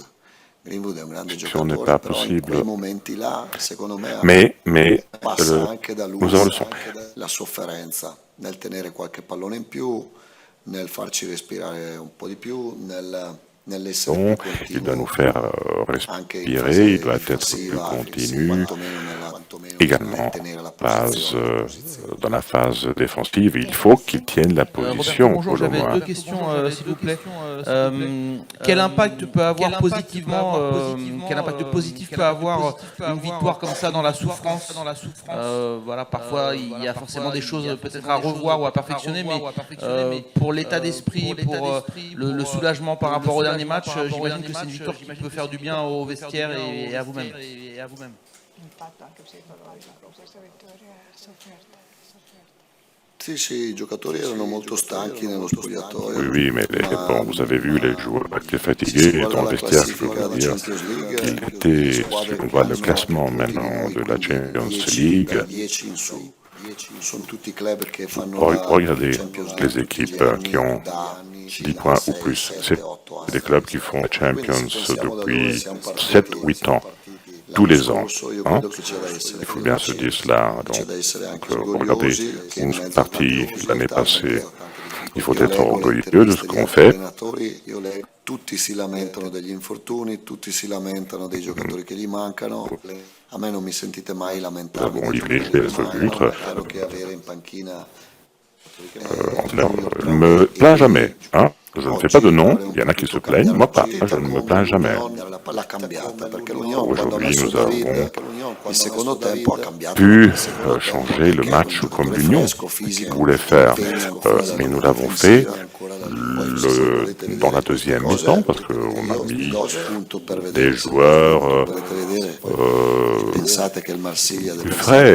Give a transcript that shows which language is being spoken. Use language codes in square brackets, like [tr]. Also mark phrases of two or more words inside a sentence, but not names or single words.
[it] Greenwood è un grande giocatore, però in quei momenti là, secondo me, passa anche da lui la sofferenza nel tenere qualche pallone in più, nel farci respirare un po' di più, nell'essere più continuo. [fr] Il doit nous faire respirer, il doit être plus continu. Également, dans la phase défensive, il faut qu'il tienne la position. Bonjour, j'avais deux questions, s'il vous plaît. Quel impact peut avoir positivement, quel impact positif peut avoir une victoire comme ça dans la souffrance? Voilà, parfois il y a forcément des choses peut-être à revoir ou à perfectionner, mais pour l'état d'esprit, pour le soulagement par rapport au dernier match, j'imagine que c'est une victoire qui peut faire du bien au vestiaire et à vous-même. [it] Impatto anche psicologico, questa vittoria è sofferta. Sì, i giocatori erano molto stanchi nello spogliatoio. [fr] Oui, mais bon, vous avez vu, les joueurs étaient fatigués dans le vestiaire, je peux vous dire. Il était, si on voit le classement maintenant de la Champions League, regardez les équipes qui ont 10 points ou plus. C'est des clubs qui font la Champions depuis 7-8 ans. Tous les ans. Hein? Il faut bien se dire cela. Donc, regardez, une partie l'année passée. Il faut être orgueilleux de ce qu'on fait. [it] Tutti si lamentano degli infortuni, tutti si lamentano dei giocatori che gli mancano. A me non mi sentite mai lamentarmi. Claro che avere in panchina [fr] ne me plains jamais. Hein? Je ne fais pas de nom, il y en a qui se plaignent, moi pas, je ne me plains jamais. Aujourd'hui, nous avons pu changer le match comme l'Union voulait faire, mais nous l'avons fait dans la deuxième mi-temps parce qu'on a mis des joueurs plus frais.